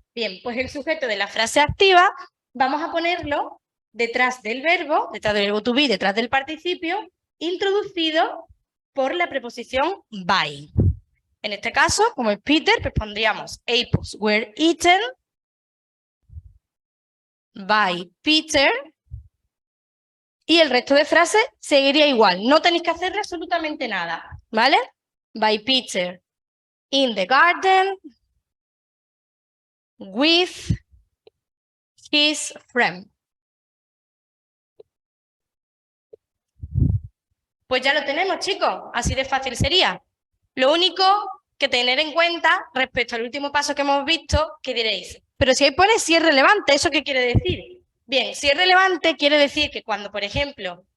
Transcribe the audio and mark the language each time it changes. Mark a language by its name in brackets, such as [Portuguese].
[Spanish] Bien, pues el sujeto de la frase activa vamos a ponerlo detrás del verbo to be, detrás del participio, introducido por la preposición by. En este caso, como es Peter, pues pondríamos [English] apples were eaten by Peter. [Spanish] Y el resto de frases seguiría igual. No tenéis que hacerle absolutamente nada, ¿vale? [English] By Peter in the garden with his friend. [Spanish] Pues ya lo tenemos, chicos. Así de fácil sería. Lo único que tener en cuenta respecto al último paso que hemos visto, que diréis, pero si ahí pone si es relevante, ¿eso qué quiere decir? Bien, si es relevante quiere decir que cuando, por ejemplo,